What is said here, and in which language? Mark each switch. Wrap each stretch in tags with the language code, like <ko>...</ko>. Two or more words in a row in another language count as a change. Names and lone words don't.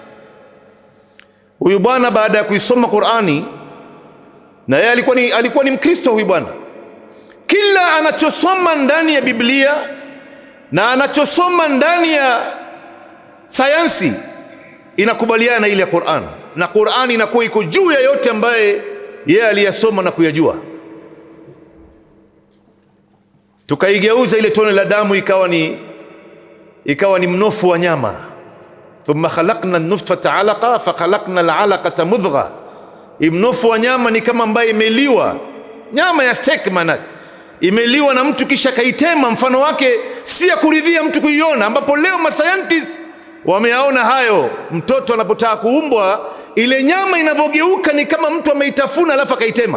<sw>Huyu bwana baada ya kuisoma Qur'ani, na yeye alikuwa ni Mkristo huyu bwana, kila anachosoma ndani ya Biblia na anachosoma ndani ya sayansi inakubaliana na ile ya Qur'an, na Qur'ani inakuwa iko juu ya yote ambaye yeye aliyasoma na kuyajua. Tukaigeuza ile tone la damu ikawa ni mnofu wa nyama.</sw> <ar>ثم خلقنا النطفة علقة فخلقنا العلقة مضغة.</ar> <sw>Mnofu wa nyama ni kama ambaye imeliwa, nyama ya steak maana imeliwa na mtu kisha kaitema, mfano wake si ya kuridhia mtu kuiona, ambapo leo mascientists wameyaona hayo. Mtoto anapotaka kuumbwa, ile nyama inavyogeuka ni kama mtu ameitafuna alafu akaitema.</sw>